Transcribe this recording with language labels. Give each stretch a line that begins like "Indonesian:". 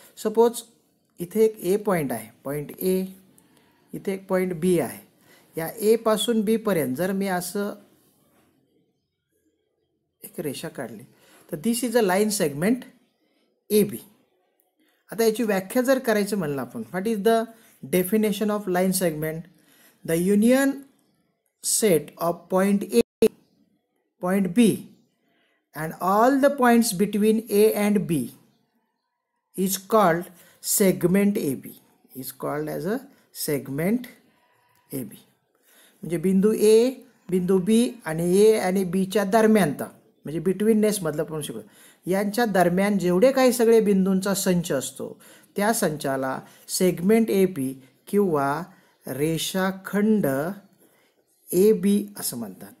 Marathi: Suppose इथे एक ए point आहे, पॉईंट ए, इथे एक पॉईंट बी आहे. या ए पासून बी पर्यंत जर मी असं एक रेषा काढली तर
English: This is a line segment A B.
Marathi: आता याची व्याख्या जर करायचं म्हणलं आपण,
English: What is the definition of line segment? The union set of point A, point B and all the points between A and B is called segment AB, is called as a segment AB.
Marathi: म्हणजे बिंदू A, बिंदू B आणि A आणि B च्या दरम्यानचा म्हणजे betweenness मधलं पण शिकू. यांच्या दरम्यान जेवढे काही सगळे बिंदूंचा संच असतो त्या संचाला सेगमेंट AB किंवा रेषाखंड ए बी असं म्हणतात.